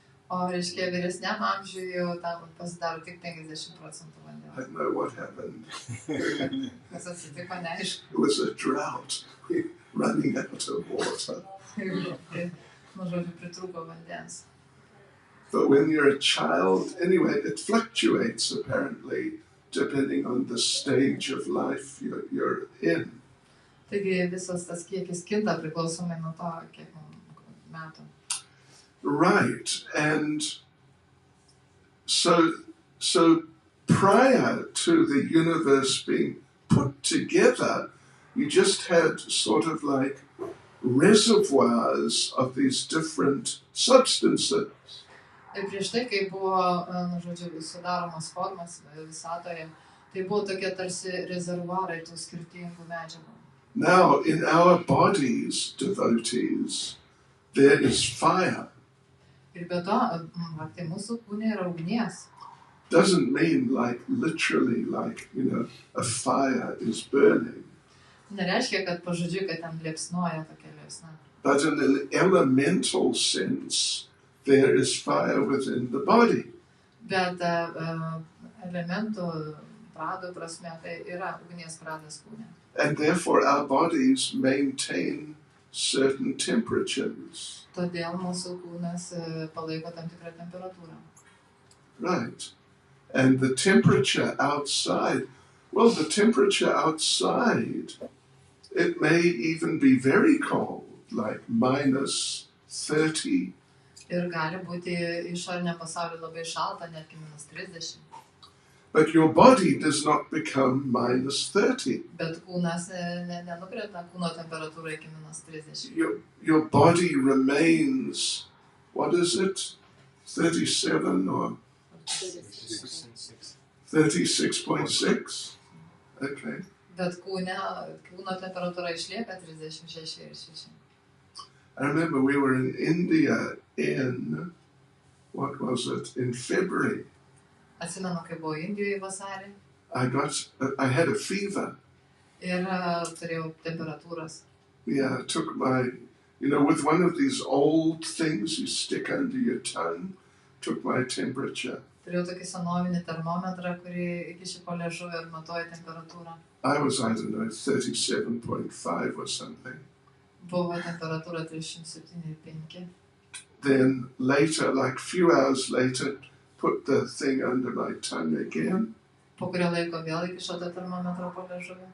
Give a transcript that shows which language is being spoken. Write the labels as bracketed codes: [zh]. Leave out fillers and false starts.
[lt] O reiškia, vyresniam amžiui jau tam pasidaro tik 50% [en] I [lt] vandens. [en] don't know what happened. [lt] Kas atsitiko, neaišku. [en] It was a drought, running out of water. [lt] Žodžiu, pritrūko vandens. [en] But when you're a child, anyway, it fluctuates apparently, depending on the stage of life you're in. [lt] Taigi visas tas kiekis kinta priklausomai nuo to, kiek metų. [en] Right, and so prior to the universe being put together, you just had sort of like reservoirs of these different substances. [lt] Ir prieš tai, kai buvo, žodžiu, sudaromos formas visatoje, tai buvo tokie tarsi rezervuarai tų skirtingų medžiagų. [en] Now, in our bodies, devotees, there is fire. [lt] Ir be to, tai mūsų kūne yra ugnies. [en] Doesn't mean like literally like, a fire is burning. [lt] Nereiškia, kad pažodžiui, kad ten liepsnoja tokia liepsna. [en] But in an elemental sense, there is fire within the body. [lt] Bet elementų pradų prasme tai yra ugnies pradas kūne. [en] And therefore our bodies maintain certain temperatures. [lt] Todėl mūsų kūnas palaiko tam tikrą temperatūrą. [en] Right. And the temperature outside, the temperature outside, it may even be very cold, like minus 30. [lt] Ir gali būti išorinė pasaulio labai šalta, netgi minus 30. [en] But your body does not become minus 30. [lt] Bet kūnas nenukrenta kūno temperatūra iki minus 30. [en] Your body remains, what is it? 37 or 36.6? Okay. [lt] Bet kūno temperatūra išlieka 36,6. [en] I remember we were in India in, in February. [lt] Atsimenu, kai buvo Indijoje vasarį. [en] I had a fever. [lt] Ir turėjau temperatūras. [en] Yeah, I took my, with one of these old things you stick under your tongue, took my temperature. [lt] Turėjau tokį senovinį termometrą, kurį įkiši po liežuvį ir matuoja temperatūrą. [en] I was, 37.5 or something. [lt] Buvo temperatūra 37,5. [en] Then later, like few hours later, put the thing under my tongue again. [lt] Po kurio laiko vėl įkišo tą termometrą po liežuvį.